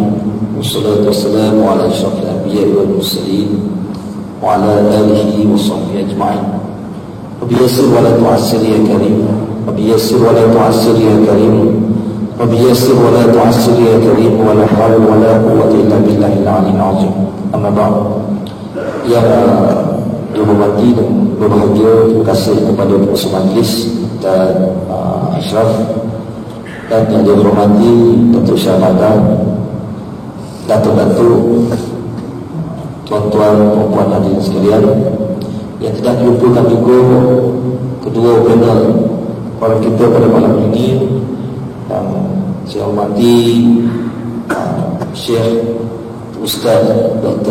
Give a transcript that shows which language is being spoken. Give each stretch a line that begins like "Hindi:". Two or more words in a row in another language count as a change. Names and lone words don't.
Arabic: والصلاة والسلام على أشرف الأنبياء والمرسلين وعلى آله وصحبه أجمعين. رب يسر ولا تعسر يا كريم. رب يسر ولا تعسر يا كريم. رب يسر ولا تعسر يا كريم. ولا حول ولا قوة إلا بالله العلي العظيم. أما بعد.
Malay: Yang dihormati dan berbahagia, terima kasih kepada pengurusi majlis dan Ashraf, dan yang dihormati Datuk Syahbadan, Datuk-Datuk, tuan-tuan, perempuan hadirin sekalian, yang tidak dilupakan juga kedua panel orang kita pada malam ini, yang saya hormati Syekh Ustaz Dr.